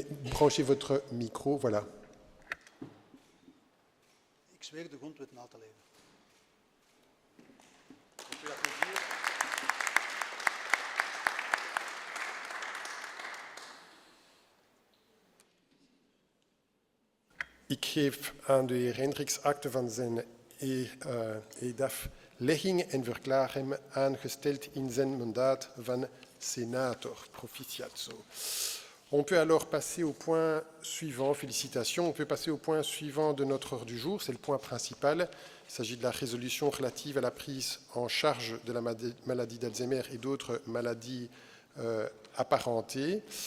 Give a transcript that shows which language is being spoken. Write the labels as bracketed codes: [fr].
[fr] Branchez votre micro, voilà. [nl] Ik zweer de grondwet na te leven. Ik geef aan de heer Hendricks akte van zijn eedaflegging en verklaar hem aangesteld in zijn mandaat van sénator. Proficiatio. [fr] On peut alors passer au point suivant. Félicitations. On peut passer au point suivant de notre ordre du jour. C'est le point principal. Il s'agit de la résolution relative à la prise en charge de la maladie d'Alzheimer et d'autres maladies apparentées.